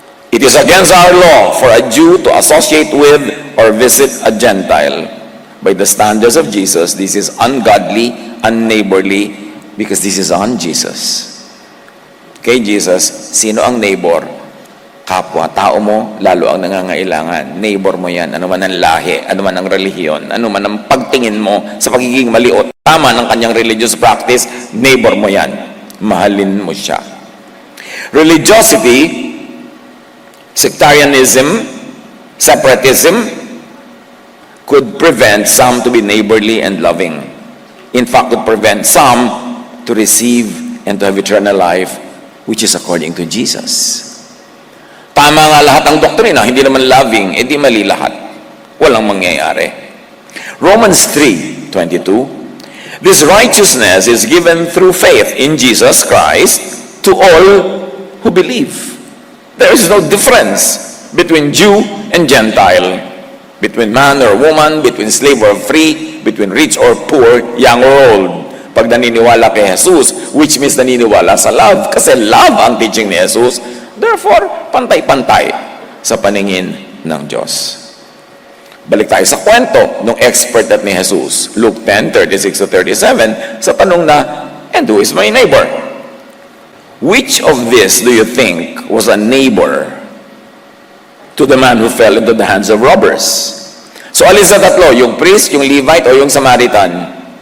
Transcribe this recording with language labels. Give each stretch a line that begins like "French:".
English: It is against our law for a Jew to associate with or visit a Gentile. By the standards of Jesus, this is ungodly, unneighborly, because this is on Jesus.
Filipino: Kay Jesus, sino ang neighbor? Kapwa, tao mo, lalo ang nangangailangan. Neighbor mo yan, ano man ang lahi, ano man ang relihiyon, ano man ang pagtingin mo sa pagiging mali o tama ng kanyang
English: religious practice,
Filipino: neighbor mo yan. Mahalin mo siya.
English: Religiosity, sectarianism, separatism, could prevent some to be neighborly and loving. In fact, could prevent some to receive and to have eternal life, which is according to Jesus.
Filipino: Tama nga lahat ng doktrina, hindi naman loving, edi mali lahat. Walang mangyayari.
English: Romans 3:22, this righteousness is given through faith in Jesus Christ to all who believe. There is no difference between Jew and Gentile, between man or woman, between slave or free, between rich or poor, young or old.
Filipino: Pag naniniwala kay Jesus,
English: which means
Filipino: naniniwala sa love, kasi love ang teaching ni Jesus,
English: therefore,
Filipino: pantay-pantay sa paningin ng Diyos. Balik tayo sa kwento ng expert at ni Jesus.
English: Luke 10:36-37,
Filipino: sa tanong na,
English: and who is my neighbor? Which of this do you think was a neighbor to the man who fell into the hands of robbers?
Filipino: So alin sa tatlo, yung priest, yung Levite, o yung Samaritan?